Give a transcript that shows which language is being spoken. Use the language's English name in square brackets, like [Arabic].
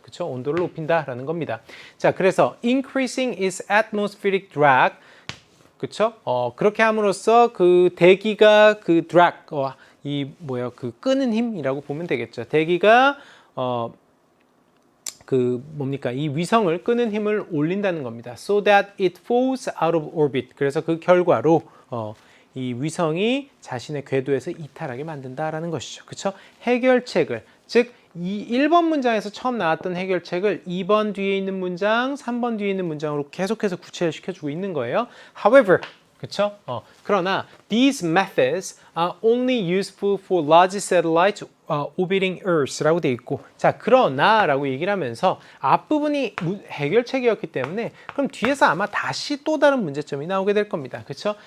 [Korean] 그쵸? 온도를 높인다라는 겁니다. 자, 그래서 [English] increasing its atmospheric drag [Korean] 그쵸? 그렇게 함으로써 그 대기가 그 drag, 그 끄는 힘이라고 보면 되겠죠. 대기가, 이 위성을 끄는 힘을 올린다는 겁니다. [English] So that it falls out of orbit. [Korean] 그래서 그 결과로, 이 위성이 자신의 궤도에서 이탈하게 만든다라는 것이죠. 그쵸? 해결책을, 즉, 이 1번 문장에서 처음 나왔던 해결책을 2번 뒤에 있는 문장, 3번 뒤에 있는 문장으로 계속해서 구체화 시켜주고 있는 거예요. However, 그쵸? 그러나 [English] these methods are only useful for large satellites orbiting Earth [Korean] 라고 돼 있고, 자, 그러나라고 얘기를 하면서 앞부분이 해결책이었기 때문에 그럼 뒤에서 아마 다시 또 다른 문제점이 나오게 될 겁니다. 그쵸?